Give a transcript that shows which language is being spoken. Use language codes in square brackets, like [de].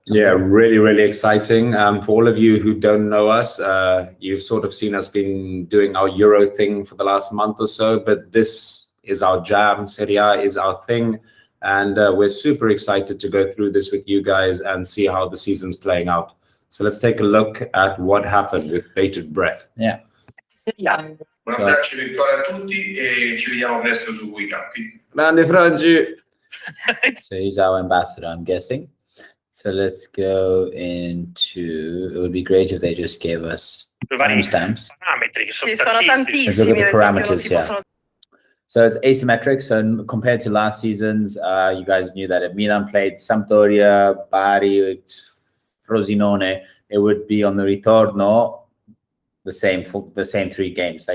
[en] Yeah, really, really exciting. For all of you who don't know us, you've sort of seen us been doing our Euro thing for the last month or so, but this is our jam. Serie A is our thing. And we're super excited to go through this with you guys and see how the season's playing out. So let's take a look at what happened with bated breath. Yeah. [it] Buon abbraccio virtuale a tutti e ci vediamo presto su quei campi. Grande Frangi! [en] So he's our ambassador, I'm guessing. So let's go into, it would be great if they just gave us timestamps. [it] Ci sono tantissimi. [en] Let's look at the parameters, yeah. So it's asymmetric. So compared to last seasons, you guys knew that if Milan played Sampdoria, Bari, Frosinone, it would be on the ritorno the same 3 games.